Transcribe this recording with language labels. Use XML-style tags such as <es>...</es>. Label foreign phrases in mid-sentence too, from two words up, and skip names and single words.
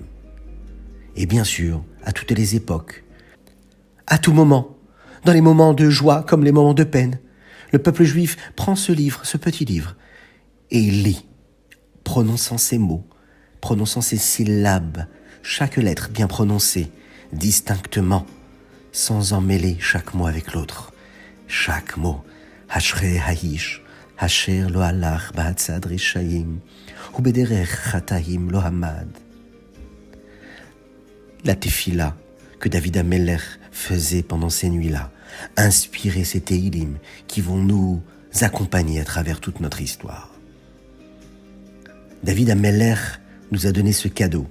<fr>Et bien sûr, à toutes les époques, à tout moment, dans les moments de joie comme les moments de peine, le peuple juif prend ce livre, ce petit livre, et il lit, prononçant ces mots, prononçant ces syllabes, chaque lettre bien prononcée, distinctement, sans emmêler chaque mot avec l'autre. Chaque mot,</fr> <he>אשרי האיש, אשר לא הלך בעצת רשעים, ובדרך חטאים לא עמד.</he> <fr>La tefila que David HaMelech faisait pendant ces nuits-là, inspirer ces Tehilim qui vont nous accompagner à travers toute notre histoire. David HaMelech nous a donné ce cadeau.</fr>